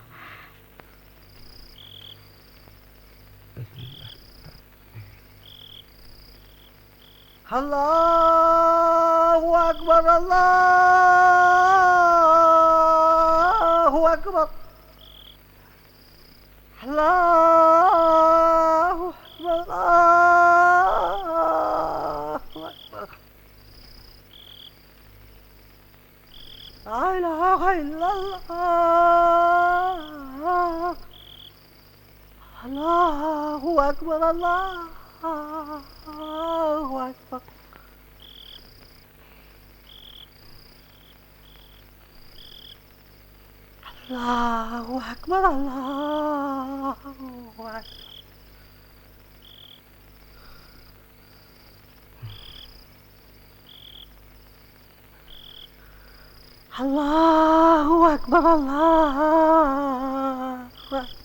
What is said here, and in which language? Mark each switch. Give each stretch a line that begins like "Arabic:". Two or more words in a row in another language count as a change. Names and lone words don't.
Arabic: الله أكبر، الله أكبر، الله أكبر، الله أكبر. لا إله إلا الله، الله أكبر، الله أكبر, അല്ലാഹു അക്ബർ. الله أكبر، الله أكبر. الله أكبر، الله أكبر.